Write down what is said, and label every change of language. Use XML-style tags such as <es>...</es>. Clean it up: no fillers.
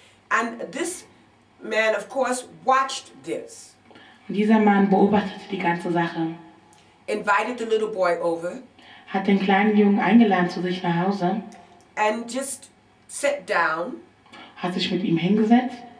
<en>And this man, of course, watched this.</en> <de>Und dieser Mann beobachtete die ganze Sache.</de> <en>Invited the little boy over.</en> <de>Hat den kleinen Jungen eingeladen zu sich nach Hause.</de> <en>And just sat down.</en> <de>Hat sich mit ihm hingesetzt.</de>